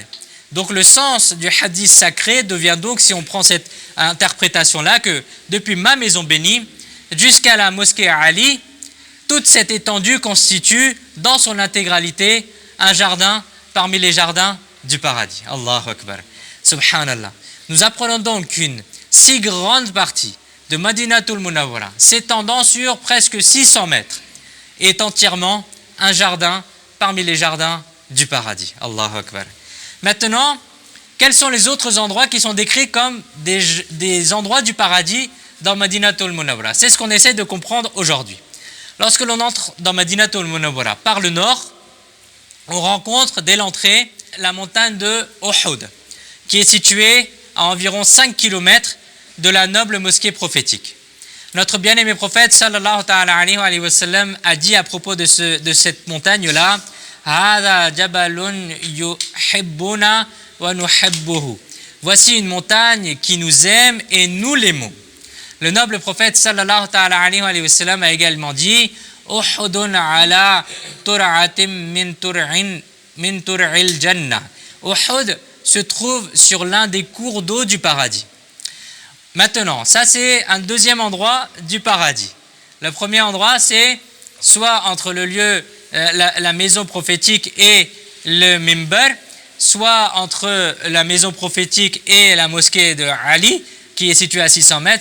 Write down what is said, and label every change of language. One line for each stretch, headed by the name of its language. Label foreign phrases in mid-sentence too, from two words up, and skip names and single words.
French: Donc le sens du hadith sacré devient donc, si on prend cette interprétation-là, que depuis ma maison bénie jusqu'à la mosquée Ali, toute cette étendue constitue dans son intégralité un jardin parmi les jardins du paradis.
Arabic: الله أكبر. سبحان الله.
French: Nous apprenons donc qu'une si grande partie de Madinatul Munawwara, s'étendant sur presque 600 mètres, est entièrement un jardin parmi les jardins du paradis.
Arabic: الله أكبر.
French: Maintenant, quels sont les autres endroits qui sont décrits comme des endroits du paradis dans Madinatul Munawwara? C'est ce qu'on essaie de comprendre aujourd'hui. Lorsque l'on entre dans Madinatul Munawwara par le nord, on rencontre dès l'entrée la montagne de Uhud, qui est située à environ 5 km de la noble mosquée prophétique. Notre bien-aimé prophète
Arabic: صلى الله عليه وسلم
French: a dit à propos de cette montagne-là,
Arabic: هذا جبل يحبنا ونحبه.
French: Voici une montagne qui nous aime et nous l'aimons. Le noble prophète
Arabic: صلى الله عليه وسلم
French: a également dit
Arabic: أحد على ترعة من ترع الجنة.
French: Uhud se trouve sur l'un des cours d'eau du paradis. Maintenant, ça c'est un deuxième endroit du paradis. Le premier endroit, c'est soit entre le lieu, la maison prophétique et le mimbar, soit entre la maison prophétique et la mosquée de Ali, qui est située à 600 mètres.